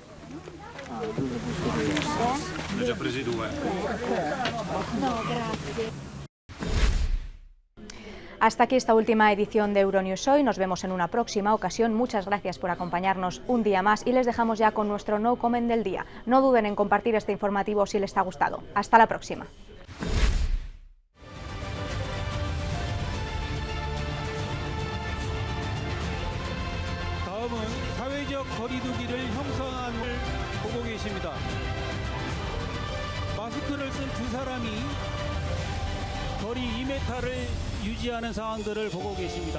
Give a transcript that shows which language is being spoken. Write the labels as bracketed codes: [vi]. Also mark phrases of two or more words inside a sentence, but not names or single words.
[es] Hasta aquí esta última edición de Euronews Hoy. Nos vemos en una próxima ocasión. Muchas gracias por acompañarnos un día más y les dejamos ya con nuestro No Comment del día. No duden en compartir este informativo si les ha gustado. Hasta la próxima. [ko] 다음은 사회적 거리두기를 형성하는 걸 보고 계십니다. 마스크를 쓴 두 사람이 거리 2m를 유지하는 상황들을 보고 계십니다.